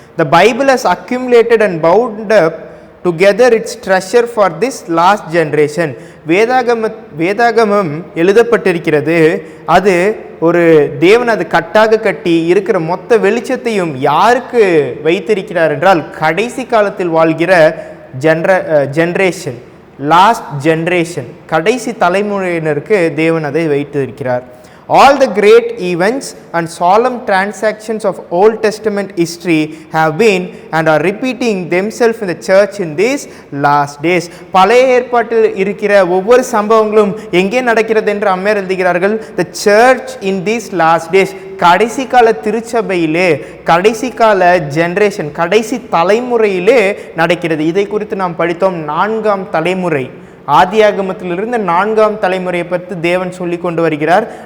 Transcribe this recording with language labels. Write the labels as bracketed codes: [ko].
[en] The Bible has accumulated and bound up together its treasure for this last generation. [ta] வேதாகமம் எழுதப்பட்டிருக்கிறது. அது ஒரு தேவன் அது கட்டாக கட்டி இருக்கிற மொத்த வெளிச்சத்தையும் யாருக்கு வைத்திருக்கிறார் என்றால் கடைசி காலத்தில் வாழ்கிற ஜென்ரேஷன், [en] last generation, [ta] கடைசி தலைமுறையினருக்கு தேவன் அதை வைத்திருக்கிறார். [en] All the great events and solemn transactions of Old Testament history have been and are repeating themselves in the church in these last days. [ta] பழைய ஏற்பாட்டில் இருக்கிற ஒவ்வொரு சம்பவங்களும் எங்கே நடக்கிறது என்று அம்மையார் எழுதுகிறார்கள். [en] The church in these last days, [ta] கடைசி கால திருச்சபையிலே, கடைசி கால ஜெனரேஷன், கடைசி தலைமுறையிலே நடக்கிறது. இதை குறித்து நாம் படித்தோம். 4ஆம் தலைமுறை, ஆதியாகமத்திலிருந்து 4ஆம் தலைமுறையை பற்றி தேவன் சொல்லி கொண்டு வருகிறார்.